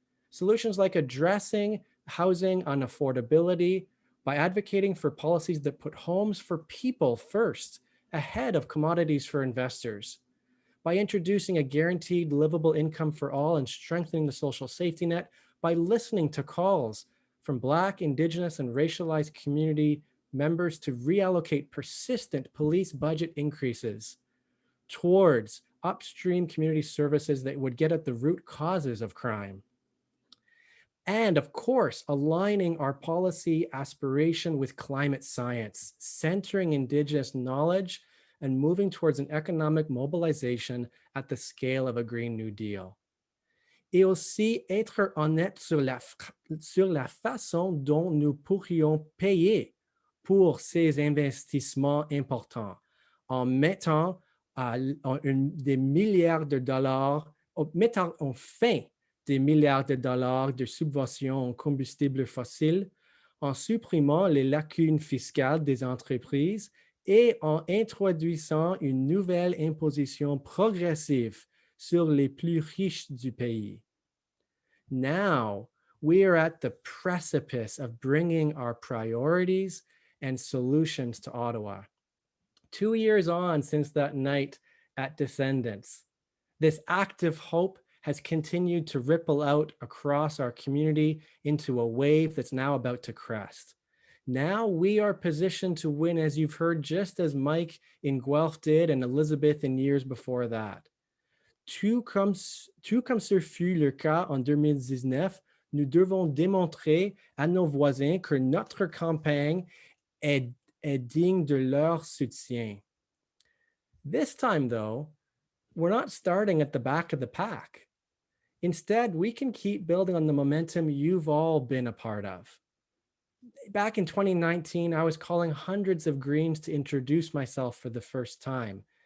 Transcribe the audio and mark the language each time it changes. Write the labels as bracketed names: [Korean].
[English] Solutions like addressing housing unaffordability by advocating for policies that put homes for people first, ahead of commodities for investors, by introducing a guaranteed livable income for all and strengthening the social safety net, by listening to calls from Black, Indigenous, and racialized community members to reallocate persistent police budget increases towards upstream community services that would get at the root causes of crime. And of course, aligning our policy aspiration with climate science, centering Indigenous knowledge, and moving towards an economic mobilization at the scale of a Green New Deal. [French] Et aussi être honnête sur la façon dont nous pourrions payer pour ces investissements importants, en mettant des milliards de dollars, mettant enfin des milliards de dollars de subventions aux combustibles fossiles, en supprimant les lacunes fiscales des entreprises et en introduisant une nouvelle imposition progressive sur les plus riches du pays. [English] Now, we are at the precipice of bringing our priorities and solutions to Ottawa. 2 years on since that night at Descendants, this active hope has continued to ripple out across our community into a wave that's now about to crest. Now we are positioned to win, as you've heard, just as Mike in Guelph did and Elizabeth in years before that. [French] Tout comme ce fut le cas en 2019, nous devons démontrer à nos voisins que notre campagne est digne de leur soutien. [English] This time, though, we're not starting at the back of the pack. Instead, we can keep building on the momentum you've all been a part of. Back in 2019, I was calling hundreds of Greens to introduce myself for the first time.